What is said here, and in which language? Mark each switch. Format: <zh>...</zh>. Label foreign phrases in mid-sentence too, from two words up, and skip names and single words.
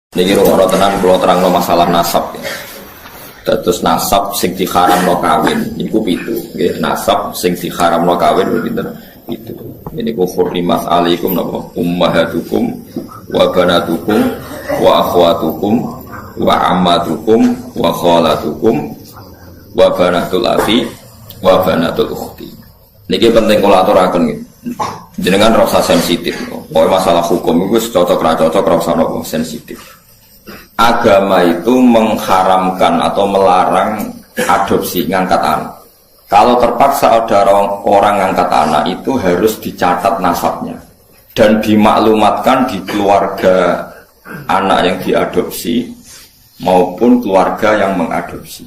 <jv>Niki ora tenan kula terangno masalah nasab ya. Terus nasab sing diharamno kawin niku 7. Nggih, nasab sing diharamno kawin pinten? 7. Niku</jv> <ar>حرمت عليكم napa أمهاتكم وبناتكم وأخواتكم وعماتكم وخالاتكم وبنات الأخ وبنات الأخت.</ar> <jv>Niki penting kula aturaken nggih. Jenengan rasa sensitif. Pokoke masalah hukum iku cocok ra cocok rasa napa sensitif.</jv> <id>Agama itu mengharamkan atau melarang adopsi ngangkat anak. Kalau terpaksa ada orang ngangkat anak itu harus dicatat nasabnya dan dimaklumatkan di keluarga anak yang diadopsi maupun keluarga yang mengadopsi.</id>